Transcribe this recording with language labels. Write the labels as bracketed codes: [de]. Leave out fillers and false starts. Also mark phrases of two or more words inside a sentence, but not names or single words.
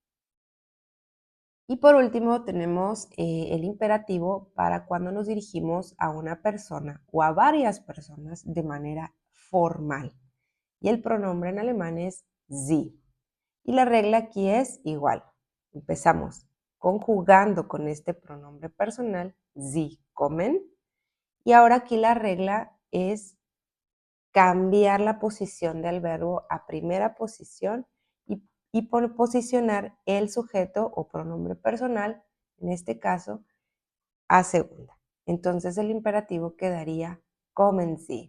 [es] Y por último tenemos el imperativo para cuando nos dirigimos a una persona o a varias personas de manera formal. Y el pronombre en alemán es sie. Y la regla aquí es igual. Empezamos conjugando con este pronombre personal, [de] sie kommen. [es] Y ahora aquí la regla es cambiar la posición del verbo a primera posición y posicionar el sujeto o pronombre personal, en este caso, a segunda. Entonces el imperativo quedaría [de] kommen Sie.